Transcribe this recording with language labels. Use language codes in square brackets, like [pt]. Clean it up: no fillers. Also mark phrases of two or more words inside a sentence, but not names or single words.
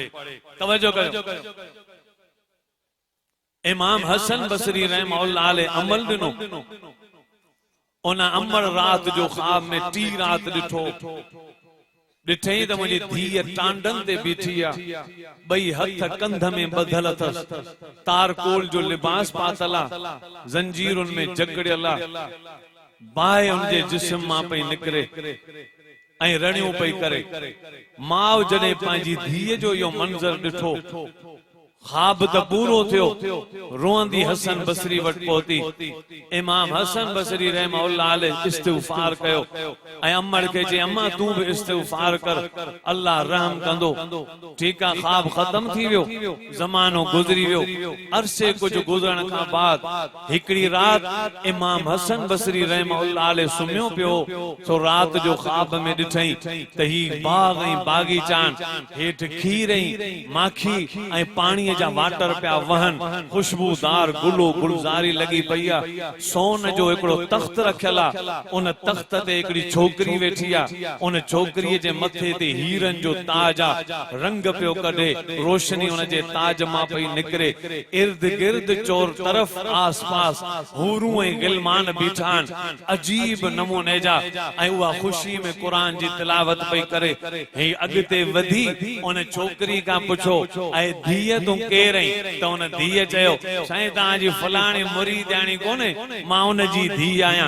[sd] तवज्जो कयो इमाम हसन बसरी [ar] رحمة الله عليه [sd] अमल दिनो उन अमल रात जो ख्वाब में 3 रात दिठो ॾिठई त मुंहिंजी धीअ टांडन ते बीठी आहे ॿई हथ कंध में ॿधल अथसि तारकोल जो लिबास पातल आहे ज़ंजीरुनि में जकड़ियल आहे बाहि उनजे जिस्म मां पई निकिरे ऐं रड़ियूं पई करे। माउ जॾहिं पंहिंजी धीअ जो इहो मंज़र ॾिठो ख्वाब त पूरो थियो रोंदी हसन बसरी वटि पहुती इमाम हसन बसरी [ar] رحمة الله عليه [sd] इस्तिग़फार कयो ऐं अम्मड़ के जे [hi] अम्मा तू भी इस्तिग़फार कर [sd] अल्लाह रहम कंदो। ठीक आहे ख्वाब खत्म थी वियो ज़मानो गुज़री वियो अरसे कुछ गुज़रण खां बाद हिकड़ी रात इमाम हसन बसरी [ar] رحمة الله عليه [sd] सुम्हियो पियो सो रात जो ख्वाब में ॾिठई त ही बाग ऐं बागीचान हेठ खीर ऐं माखी ऐं पाणी जा वाटर पिया वहन खुशबूदार गुलो गुलजारी लगी पई आहे सोन जो हिकड़ो तख्त रखियल आहे उन तख्त ते हिकड़ी छोकरी वेठी आहे उन छोकरीअ जे मथे ते हीरन जो ताज आहे रंग पियो कढे रोशनी उन जे ताज मां पई निकिरे इर्द गिर्द चोर तरफ आस पास हूरूं ऐं गिलमान बीठा आहिनि अजीब नमूने जा ऐं उहा ख़ुशी में क़ुरान जी तिलावत पई करे। हे अॻिते वधी उन छोकरी खां पुछो ऐं धीअ तूं केर आहीं त उन धीअ चयो साईं तव्हांजी फलाणी मुरीदाणी कोन्हे मां उन जी धीअ आहियां।